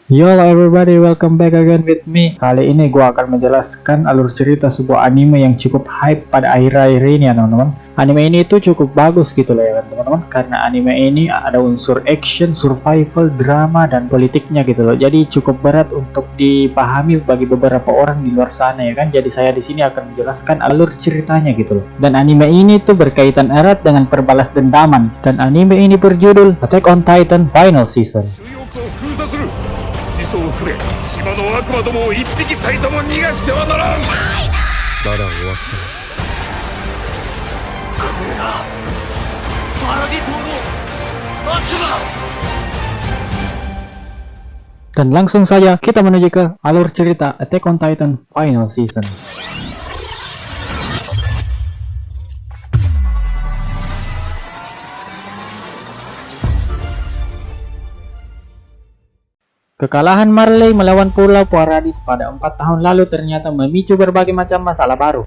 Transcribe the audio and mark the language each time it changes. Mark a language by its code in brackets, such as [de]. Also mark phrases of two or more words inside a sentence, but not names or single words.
[en] Yo everybody, welcome back again with me. [id] Kali ini gue akan menjelaskan alur cerita sebuah anime yang cukup hype pada akhir-akhir ini ya teman-teman. Anime ini itu cukup bagus gitu loh ya kan teman-teman, karena anime ini ada unsur [en] action, survival, [id] drama, dan politiknya gitu loh. Jadi cukup berat untuk dipahami bagi beberapa orang di luar sana ya kan. Jadi saya di sini akan menjelaskan alur ceritanya gitu loh. Dan anime ini tuh berkaitan erat dengan perbalas dendaman. Dan anime ini berjudul Attack on Titan Final Season. [ja] を含め島の悪魔どもを一匹たりとも逃がしてはならん。まだ終わってない。これがパラディ島の悪魔。 [id] Dan langsung saja kita menuju ke alur cerita Attack on Titan Final Season. Kekalahan Marley melawan Pulau Paradis pada 4 tahun lalu ternyata memicu berbagai macam masalah baru.